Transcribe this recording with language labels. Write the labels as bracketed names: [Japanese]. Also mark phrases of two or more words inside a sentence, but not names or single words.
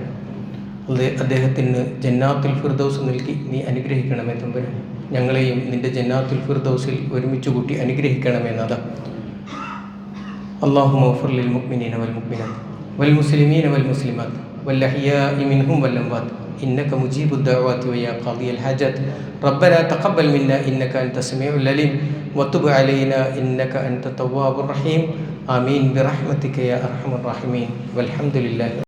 [Malayalam] അദ്ദേഹത്തിന് ജന്നാത്തുൽ ഫിർദൗസ് നൽകി നീ അനുഗ്രഹിക്കണമേ തമ്പുരാൻ. ഞങ്ങളെയും നിൻ്റെ ജന്നാത്തുൽ ഫിർദൗസിൽ ഒരുമിച്ച് കൂട്ടി അനുഗ്രഹിക്കണമേ നാഥ. [Arabic] اللهم اغفر للمؤمنين والمؤمنات والمسلمين والمسلمات والأحياء منهم والأموات إنك مجيب الدعوات ويا قاضي الحاجات ربنا تقبل منا إنك أنت السميع العليم وتب علينا إنك أنت التواب الرحيم آمين برحمتك يا أرحم الراحمين والحمد لله.